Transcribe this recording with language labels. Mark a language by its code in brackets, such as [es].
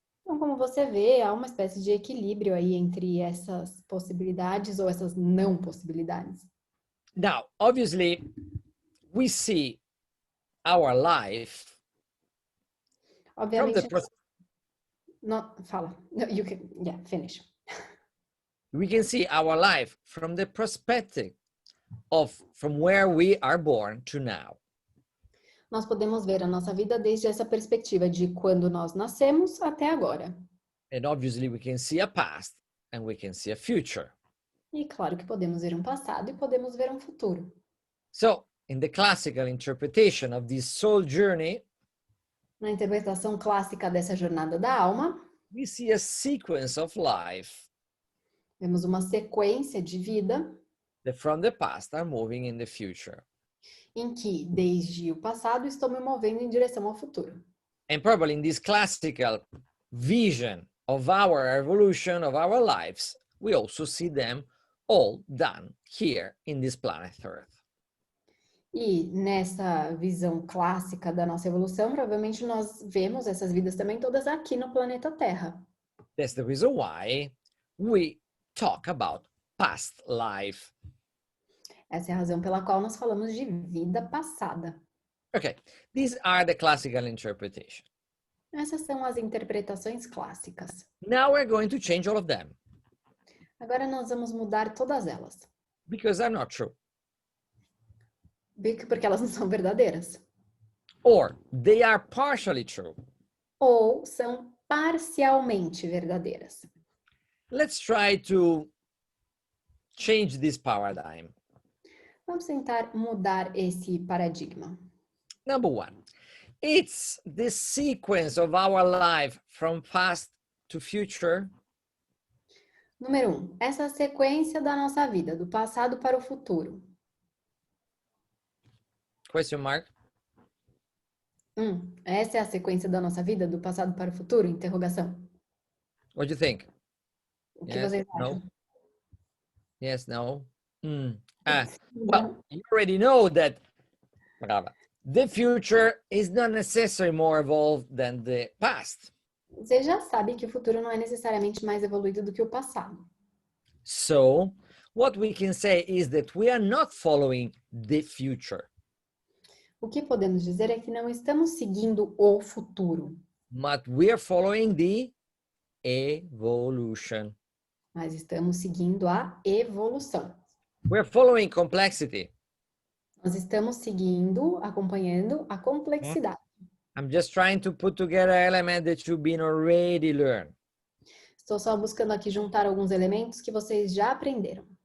[pt] Então, como você vê, há uma espécie de equilíbrio aí entre essas possibilidades ou essas não possibilidades. [en] Now, obviously, we see our life from [pt] Obviamente, [en] the [pt] fala. [en] No, you can, yeah, finish. we can see our life from the perspective of from where we are born to now. [pt] Nós podemos ver a nossa vida desde essa perspectiva de quando nós nascemos até agora. [en] And obviously, we can see a past and we can see a future. [pt] E claro que podemos ver um passado e podemos ver um futuro. [en] So, in the classical interpretation of this soul journey, [pt] Na interpretação clássica dessa jornada da alma, [en] we see a sequence of life [pt] vemos uma sequência de vida [en] that from the past are moving in the future. [pt] em que, desde o passado, estou me movendo em direção ao futuro. [en] And probably in this classical vision of our evolution of our lives, we also see them all done here in this planet Earth. [pt] E nessa visão clássica da nossa evolução, provavelmente nós vemos essas vidas também todas aqui no planeta Terra. [en] That's the reason why we talk about past life. [pt] Essa é a razão pela qual nós falamos de vida passada. [en] Okay, these are the classical interpretation. [pt] Essas são as interpretações clássicas. [en] Now we're going to change all of them [pt] Agora nós vamos mudar todas elas, [en] because they're not true. [pt] porque elas não são verdadeiras. [en] Or they are partially true. [pt] Ou são parcialmente verdadeiras. [en] Let's try to change this paradigm. [pt] Vamos tentar mudar esse paradigma. [en] Number one, it's the sequence of our life from past to future. [pt] Número 1. Essa sequência da nossa vida, do passado para o futuro. [en] Question mark. [pt] Essa é a sequência da nossa vida, do passado para o futuro? Interrogação. [en] What do you think? [pt] O que [en] Yes, [pt] vocês [en] no? [pt] acham? [en] Yes, no? Well, you already know that the future is not necessarily more evolved than the past. [pt] Você já sabe que o futuro não é necessariamente mais evoluído do que o passado. [en] So, what we can say is that we are not following the future, [pt] O que podemos dizer é que não estamos seguindo o futuro, [en] but we are following the evolution. [pt] mas estamos seguindo a evolução. [en] We're following complexity. [pt] Nós estamos seguindo, acompanhando a complexidade. [en] I'm just trying to put together elements that you've been already learned. [pt] Estou só buscando aqui juntar alguns elementos que vocês já aprenderam.